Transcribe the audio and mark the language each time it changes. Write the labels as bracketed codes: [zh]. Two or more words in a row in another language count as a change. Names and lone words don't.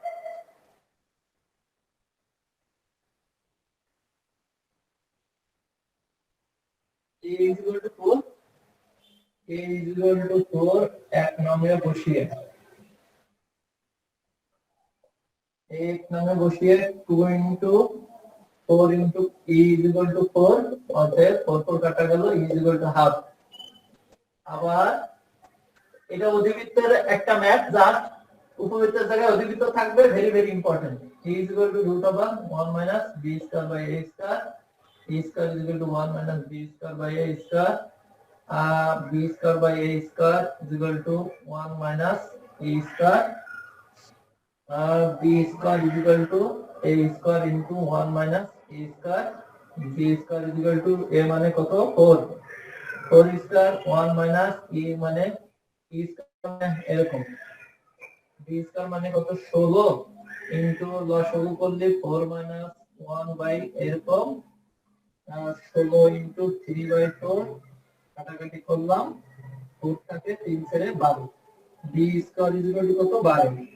[bn] a = 4 a = 4 এক নামে বসিয়ে 2 into 4 into e = 4 অতএব 4 কাটা গেল e = হাফ আবার এটা অধিবৃত্তের একটা ম্যাথ জাস্ট উপবৃত্তের জায়গায় অধিবৃত্ত থাকবে [en] very very important [bn] e = √1 - b² / a² e² = 1 - b² / a² b² / a² = 1 - b² / a² b² a² into 1 - a², b² a মানে কত 4 4² 1 - e মানে e² মানে এরকম b² মানে কত 16 ইনটু লসাগু করলে 4 মাইনাস 1 বাই এরকম 16 ইনটু 3/4 কাটাকাটি করলাম 4 থাকে 3 ছেড়ে 12 [en] b square is equal to [bn] কত 12